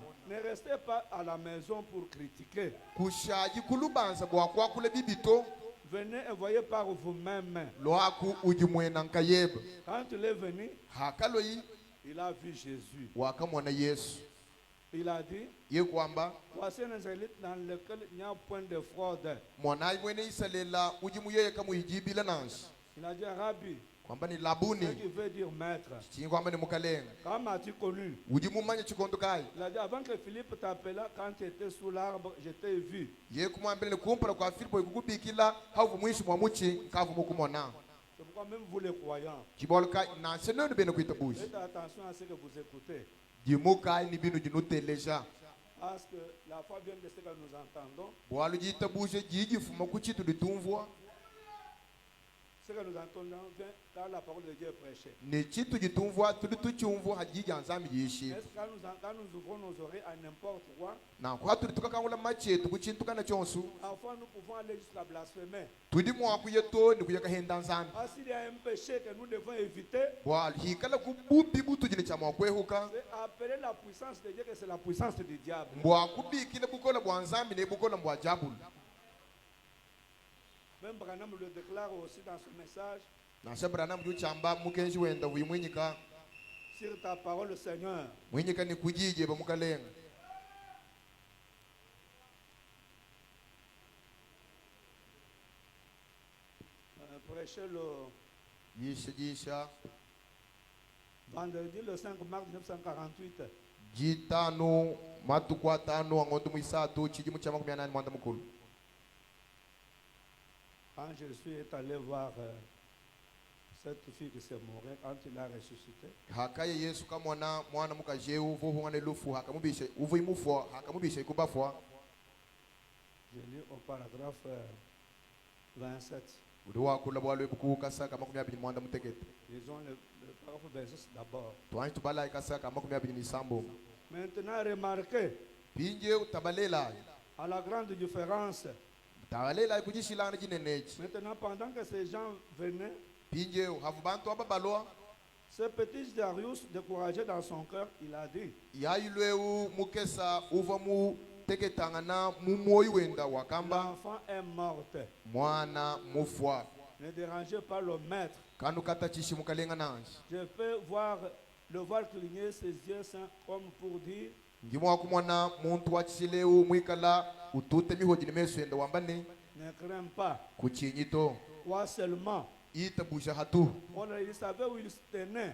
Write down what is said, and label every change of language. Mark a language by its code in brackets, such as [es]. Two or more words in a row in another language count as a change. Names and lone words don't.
[fr] Ne restez pas à la maison pour critiquer. [lua] kushaji kulubanza bwakwakule bibito [fr] venez et voyez par vous-même. [lua] loaku ujimwena nkayeba [fr] Quand il est venu, [lua] hakaloyi [fr] il a vu Jésus. [lua] wakamwona Yesu [fr] Il a dit, [lua] ye kwamba [fr] voici un Israélite dans lequel il n'y a point de fraude. [lua] mwana mwene isalela ujimuyeye kamuhijibila nansi [fr] Il a dit, Rabbi, [lua] kwamba ni [fr] ce [lua] labuni [fr] qui veut dire maître. [lua] chingi kwamba ni mukalenga [fr] Quand m'as-tu connu? [lua] ujimumanya chikondo kai [fr] Il a dit, avant que Philippe t'appela, quand tu étais sous l'arbre, je t'ai vu. [lua] ye kumwambile ni kumpala kwa Filipo ikukubikila havu mwishi mwa muchi kavu mukumona [fr] C'est pourquoi même vous les croyants, [lua] chibolka nansi nenu bene kuitabushi [fr] faites attention à ce que vous écoutez. [lua] jimukai ni binu jinuteleja [fr] Parce que la foi vient de ce que nous entendons. [lua] bwalu jitabushe jijifuma kuchitu litumvwa [fr] Ce que nous entendons vient car la parole de Dieu est prêchée. [lua] ni chitu jitumvwa tuli tuchumvwa hajija nzambi jishi [fr] Est-ce que quand nous ouvrons nos oreilles à n'importe quoi, [lua] na kwa tuli tukakangula machetu kuchintukana chonsu [fr] parfois nous pouvons aller jusqu'à blasphémer. [lua] tudi mwaku yeto ni kuyakahenda nzambi [fr] Ah, s'il y a un péché que nous devons éviter, [lua] bwalu hikala kububi butujine cha mwakwehuka [fr] c'est appeler la puissance de Dieu que c'est la puissance du diable. [lua] mbwakubikile bukola bwa nzambi ne bukola bwa jabulu [fr] Même Branham le déclare aussi dans son message. [lua] nasha Branham juchamba mukenji wenda wimwinyika [fr] Sur ta parole, Seigneur, [lua] mwinyika ni kujije bamukalenga [fr] prêchez le [lua] jisha [fr] vendredi le 5 mars 1948. [lua] jitano matuku atano angondo mwisatu chijimu cha 8 mwanda mukulu [fr] Quand Jésus est allé voir cette fille qui s'est morte, quand il a ressuscité, [lua] hakaye Yesu kamwana mwana mukajeu vohungane lufu hakamubisha uvu imufwa hakamubisha ikubafwa [fr] je lis au paragraphe 27. [lua] udi wakula bwalwe buku kasaka 20 mwanda mutekete [fr] Lisons le paragraphe 26 d'abord. [lua] twanyi tubala ikasaka 20 ni sambo [fr] Maintenant, remarquez, [lua] pinje utabalela [fr] à la grande différence, [lua] tabalela kujishilana jinenechi [fr] maintenant, pendant que ces gens venaient, [lua] pinje havu bantu ababaloa [fr] ce petit Darius, découragé dans son cœur, il a dit, [lua] yayilweu mukesa uva mu teketangana mumoyi wenda wakamba [fr] l'enfant est morte. [lua] mwana mufwa [fr] Ne dérangez pas le maître. [lua] kanu kata chishi mukalenga nanji [fr] Je peux le voir cligner ses yeux saints comme pour dire, [lua] ngimwa kumwana muntu wachileu mwikala utute mihoji nimeswenda wambane [fr] ne crains pas. [lua] kuchinyito [fr] Toi seulement. [lua] itabusha hatu [fr] Voilà, il savait où il se tenait.